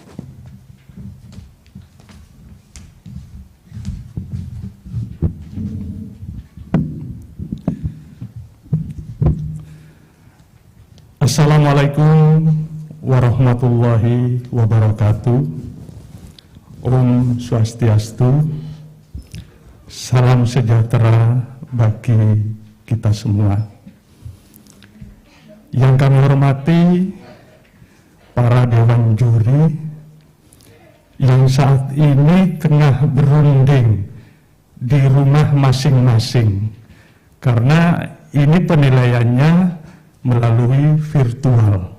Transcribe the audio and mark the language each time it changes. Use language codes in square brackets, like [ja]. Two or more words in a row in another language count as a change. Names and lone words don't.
[ar] Assalamualaikum warahmatullahi wabarakatuh. [sa] Om Swastiastu. [id] Salam sejahtera bagi kita semua. Yang kami hormati para dewan juri yang saat ini tengah berunding di rumah masing-masing, karena ini penilaiannya melalui virtual.